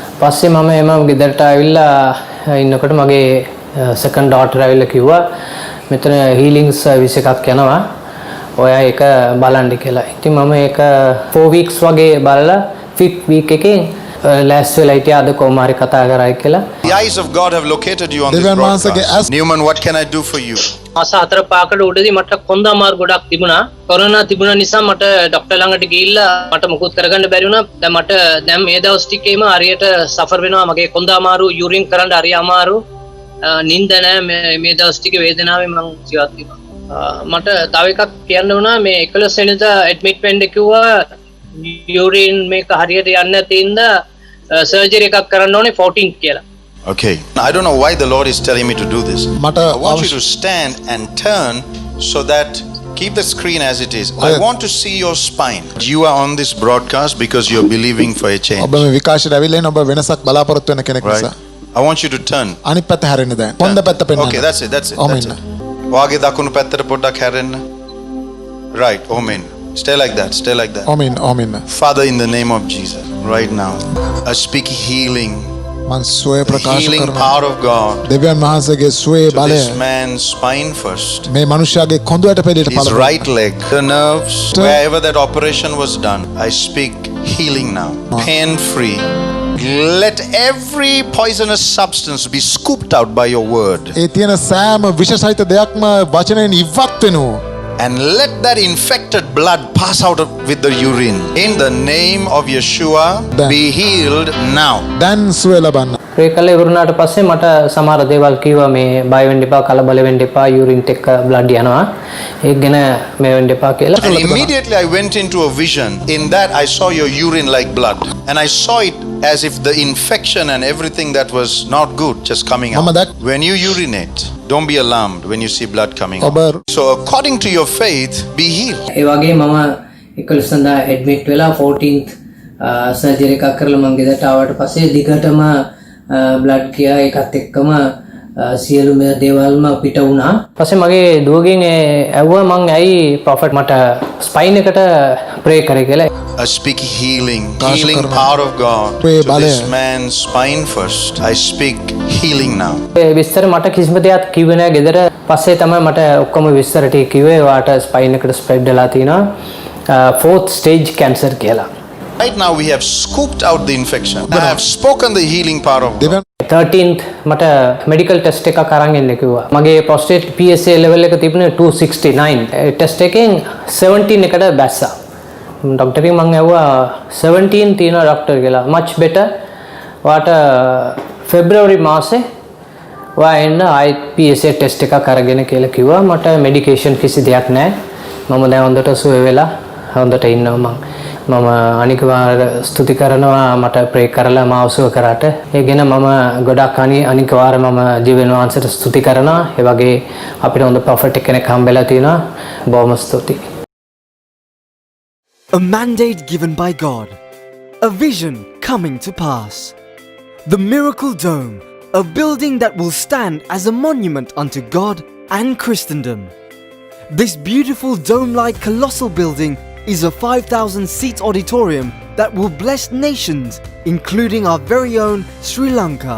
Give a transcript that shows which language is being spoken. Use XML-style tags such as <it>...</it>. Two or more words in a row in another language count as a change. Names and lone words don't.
<si>පස්සේ මම එම ගෙදරට ආවිල්ලා ඉන්නකොට මගේ</si> <en>second daughter</en> <si>ආවිල්ලා කිව්වා මෙතන</si> <en>healing service</en> <si>එකක් යනවා. ඔයා ඒක බලන්න කියලා. ඉතින් මම ඒක 4 weeks වගේ බලලා 5th week එකෙන් last වෙලා හිටියා අද කොහොම හරි කතා කරයි කියලා.</si> <en>The eyes of God have located you on this broadcast. Newman, what can I do for you?</en> <si>මාස 4 5කට උඩදී මට කොන්ද අමාරු ගොඩක් තිබුණා. කොරෝනා තිබුණ නිසා මට ડોක්ටර් ළඟට ගිහිල්ලා මට මුකුත් කරගන්න බැරි වුණා. දැන් මේ දවස් ටිකේම හරියට සෆර් වෙනවා. මගේ කොන්ද අමාරු, යූරින් කරන්න හරි අමාරු. නිින්ද නැහැ. මේ දවස් ටිකේ වේදනාවෙන් මම ජීවත් වෙනවා. මට තව එකක් කියන්න වුණා. මේ 11 වෙනිදා ඇඩ්මිට් වෙන්න කිව්වා. යූරින් මේක හරියට යන්නේ නැති ඉඳලා සර්ජරි එකක් කරන්න ඕනේ 14th කියලා.</si> <en>Okay. I don't know why the Lord is telling me to do this. I want you to stand and turn so that keep the screen as it is. I want to see your spine. You are on this broadcast because you're believing for a change.</en> <si>ඔබ මේ විකාශයට ඇවිල්ලා ඉන්න ඔබ වෙනසක් බලාපොරොත්තු වෙන කෙනෙක් නිසා.</si> <en>I want you to turn.</en> <si>අනිත් පැත්ත හැරෙන්න දැන්. හොඳ පැත්ත පෙන්නන්න.</si> <en>Okay, that's it. That's it.</en> <si>වාගේ දකුණු පැත්තට පොඩ්ඩක් හැරෙන්න.</si> <en>Right. Amen. Stay like that. Stay like that. Amen. Father, in the name of Jesus, right now, I speak healing.</en> <si>මං සුවය ප්‍රකාශ</si> <en>Healing</en> <si>කරනවා.</si> <en>power of God.</en> <si>දෙවියන් වහන්සේගේ සුවේ</si> <en>To</en> <si>බලය</si> <en>this man's spine first.</en> <si>මේ මනුෂ්‍යයාගේ කොඳුයට පෙළට</si> <en>His</en> <si>පළවෙනි.</si> <en>right leg, the nerves, wherever that operation was done, I speak healing now, pain free. Let every poisonous substance be scooped out by your word.</en> <si>ඒ තියෙන සෑම විෂසහිත දෙයක්ම වචනයෙන් ඉවත් වෙනවා.</si> <en>And let that infected blood pass out with the urine. In the name of Yeshua, be healed now.</en> <si>දැන් සුවය ලබන්න. ප්‍රේ කළේ ඉවරුණාට පස්සේ මට සමහර දේවල් කිව්වා මේ බය වෙන්න එපා, කලබල වෙන්න එපා, යූරින් එක බ්ලඩ් යනවා. ඒක ගැන මේ වෙන්න එපා කියලා.</si> <en>And immediately I went into a vision. In that I saw your urine like blood. And I saw it as if the infection and everything that was not good just coming out. When you urinate, don't be alarmed when you see blood coming out. So according to your faith, be healed.</en> <si>ඒ වගේ මම 11 සඳහා ඇඩ්මිට් වෙලා 14th සර්ජරි එකක් කරලා මම ගෙදරට ආවට පස්සේ දිගටම බ්ලඩ් ගියා. ඒකත් එක්කම සියලුම දේවල්ම පිට වුණා. පස්සේ මගේ දුවගෙන් ඇහුවා මං ඇයි ප්‍රොෆෙට් මට ස්පයින් එකට ප්‍රේ කරේ කියලා.</si> <en>I speak healing power of God to this man's spine first. I speak healing now.</en> <si>විස්තර මට කිසිම දෙයක් කිව්වේ නැහැ ගෙදර. පස්සේ තමයි මට ඔක්කොම විස්තර ටික කිව්වේ. ඔයාට ස්පයින් එකට ස්ප්‍රෙඩ් වෙලා තිනවා</si> <en>4th stage cancer</en> <si>කියලා.</si> <en>Right now we have scooped out the infection. I have spoken the healing power of God.</en> <si>13th මට</si> <en>medical test</en> <si>එකක් අරන් එන්න කිව්වා. මගේ</si> <en>prostate PSA level</en> <si>එක තිබුණේ 269. ටෙස්ට් එකෙන් 17 එකට බැස්සා. ඩොක්ටර්ගෙන් මම ඇහුවා 17 තියෙනවා ඩොක්ටර් කියලා.</si> <en>much better.</en> <si>ඔයාට February මාසේ ඔයා එන්න ආයෙත්</si> <en>PSA test</en> <si>එකක් අරගෙන කියලා කිව්වා. මට මෙඩිකේෂන් කිසි දෙයක් නැහැ. මම දැන් හොඳට සුව වෙලා හොඳට ඉන්නවා මම අනික ස්තුති කරනවා මට ප්‍රේ කරලා මාව සුව කරාට. ඒ ගැන මම ගොඩක් අනික වාර මම ජීවන වහන්සේට ස්තුති කරනවා. ඒ වගේ අපිට හොඳ ප්‍රොෆෙට් කෙනෙක් හම්බෙලා තිනවා. බොහොම ස්තුතියි.</si> <en>A mandate given by God. A vision coming to pass. The Miracle Dome, a building that will stand as a monument unto God and Christendom. This beautiful dome-like colossal building is a 5,000-seat auditorium that will bless nations, including our very own Sri Lanka.</en>